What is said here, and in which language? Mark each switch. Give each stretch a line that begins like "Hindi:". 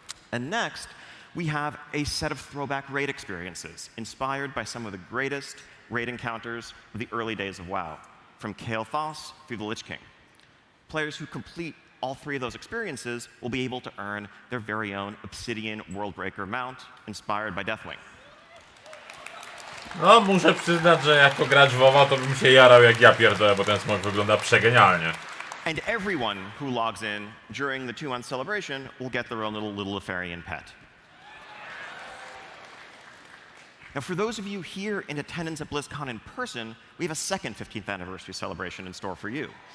English: And next, we have a set of throwback raid experiences inspired by some of the greatest raid encounters of the early days of WoW, from Kael Thas through the Lich King. Players who complete all 3 of those experiences will be able to earn their very own Obsidian Worldbreaker mount inspired by Deathwing.
Polish: No, muszę przyznać, że jako gracz WoWa to bym się jarał jak ja pierdolę, bo ten smok wygląda przegenialnie.
English: And everyone who logs in during the 2-month celebration will get their own little Lefarian pet. Now, for those of you here in attendance at BlizzCon in person, we have a second 15th anniversary celebration in store for you.